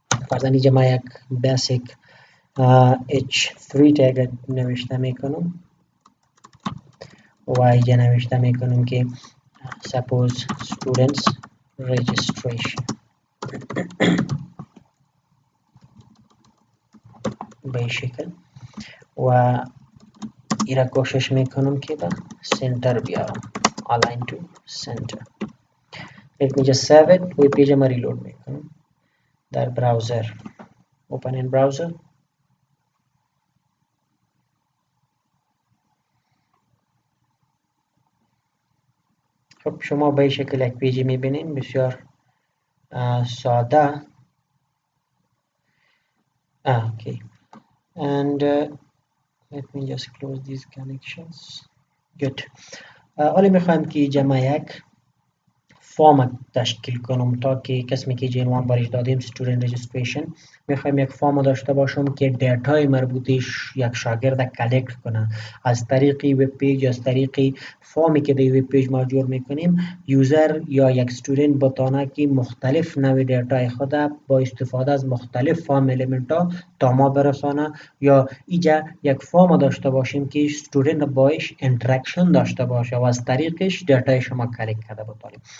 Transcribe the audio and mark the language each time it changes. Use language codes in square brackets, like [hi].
[fa] فرضاً اینجا ما یک [en] basic h3 [fa] تگ نوشته میکنم و اینجا نوشته میکنم که [en] suppose students registration [fa] به این شکل و ایرا کوشش میکنم که با سنتر بیارم [en] align to center. let me just save it [fa] و پیج ما ریلود میکنم در براوزر [en] open in browser. [fa] خب شما به این شکل یک پیجی میبینیم بسیار ساده. [en] okay and let me just close these connections. good. [fa] حالا میخوایم که جمع یک فرم تشکیل کنم تا که قسمی که جنوان بارش دادیم [en] student registration [fa] میخوایم یک فرم داشته باشم که دیتای مربوطش یک شاگرد کلکت کنه از طریق وب پیج، از طریق فرمی که در وب پیج ما جور میکنیم یوزر یا یک استودنت بتانه که مختلف نوع دیتای خود با استفاده از مختلف فرم الیمنت ها تا ما برسانه یا اینجا یک فرم داشته باشیم که استودنت باش اینتراکشن داشته باشه و از طریقش دیتای شما کلکت کرده بتانیم.